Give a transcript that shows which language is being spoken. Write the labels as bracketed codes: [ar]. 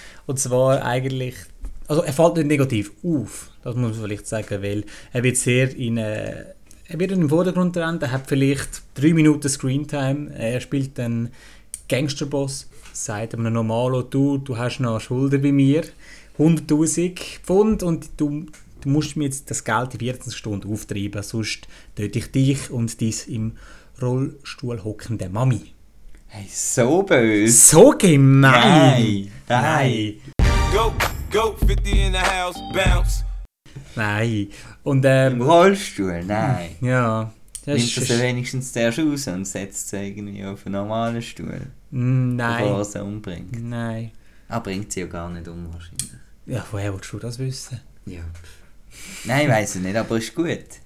[de] Und zwar eigentlich, also er fällt nicht negativ auf, das muss man vielleicht sagen, weil er wird sehr im Vordergrund rennen, er hat vielleicht 3 Minuten Screentime, er spielt einen Gangsterboss, sagt einem normalen du hast noch Schulden bei mir, 100'000 Pfund und du musst mir jetzt das Geld in 14 Stunden auftreiben, sonst töte ich dich und dies im Rollstuhl hockende Mami. Hey, so böse. So gemein. Nein. [en] Go, 50 in the house, bounce. [de] Nein. Und, im Rollstuhl? Nein. Ja. Das nimmt das wenigstens zuerst raus und setzt sie irgendwie auf einen normalen Stuhl? Nein. Bevor sie umbringt? Nein. Ah, bringt sie ja gar nicht um wahrscheinlich. Ja, woher willst du das wissen? Ja. Nein, ich weiss es nicht, aber ist gut.